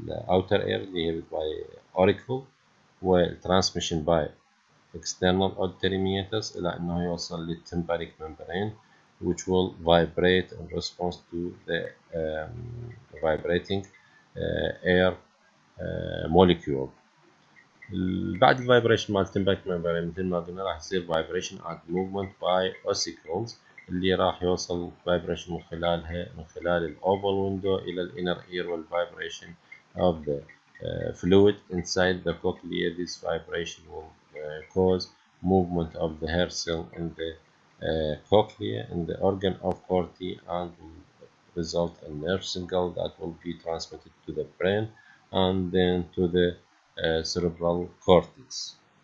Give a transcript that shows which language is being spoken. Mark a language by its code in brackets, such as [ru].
[en] outer ear [ar] اللي هي [en] by auricle، والtransmission by external auditory meatus [ar] إلى أنه يوصل [en] للtympanic membrane which will vibrate in response to the vibrating air molecule. [ar] بعد الفايبريشن مال التمبانيك ممبرين مثل ما قلنا راح يصير فايبريشن [en] and movement by ossicles [ar] اللي راح يوصل فايبريشن من خلال الاوفال ويندو الى الانر اير والفايبريشن [en] of the fluid inside the cochlea. This vibration will cause movement of the hair cell in the cochlea in the organ of Corti and will result in nerve signal that will be transmitted to the brain and then to the cerebral cortex.